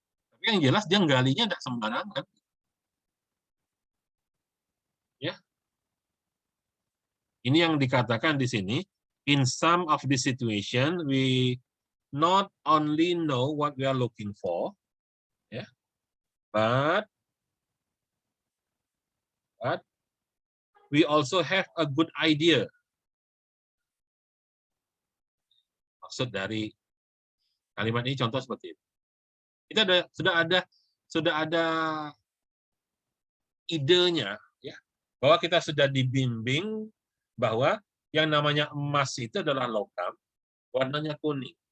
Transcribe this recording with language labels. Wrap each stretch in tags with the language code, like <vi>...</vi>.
<id>Tapi yang jelas dia galinya tidak sembarangan. Ya. Ini yang dikatakan di sini,</id> <en>in some of the situation we not only know what we are looking for, ya, but we also have a good idea.</en> <id>Maksud dari kalimat ini contoh seperti itu. Kita sudah ada idenya, ya, bahwa kita sudah dibimbing bahwa yang namanya emas itu adalah logam, warnanya kuning.</id>